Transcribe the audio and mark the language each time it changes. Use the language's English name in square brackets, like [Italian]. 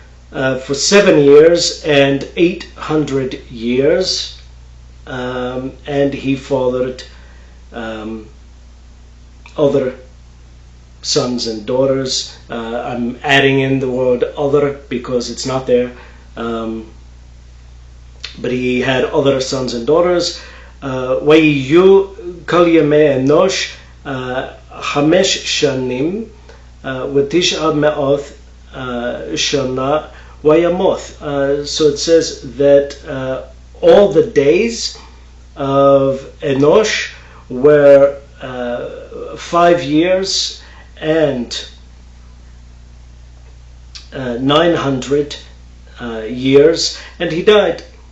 [English] For 7 years and 800 years, and he fathered other sons and daughters. I'm adding in the word other because it's not there. But he had other sons and daughters. [Hebrew] ויהיו כל ימי אנוש 5 שנים ו900 שנה וימות. [English] So it says that all the days of Enosh were 5 years and 900 years, and he died.